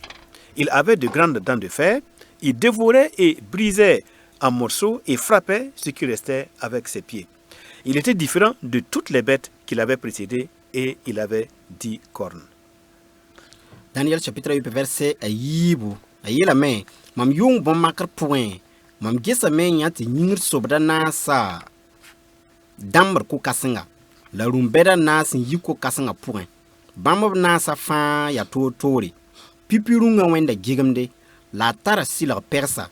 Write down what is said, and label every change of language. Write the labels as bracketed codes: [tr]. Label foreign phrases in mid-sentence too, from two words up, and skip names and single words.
[fr] Il avait de grandes dents de fer, il dévorait et brisait en morceaux et frappait ce qui restait avec ses pieds. Il était différent de toutes les bêtes qu'il avait précédées, et il avait 10 cornes. [mos] Daniel chapitre yope verset a yiibu a yeelame mam yʋʋng bõn-makr pʋgẽ mam gesame n yã tɩ yĩngr sobda naasa dãmbr ko-kãsenga la rũm-bɛda naas n yi ko-kãsenga pʋgẽ. Bãmb b naasa fãa yaa toor-toore. Pipi rũngã wẽnda gigemde la a tara sɩlg pɛgsa.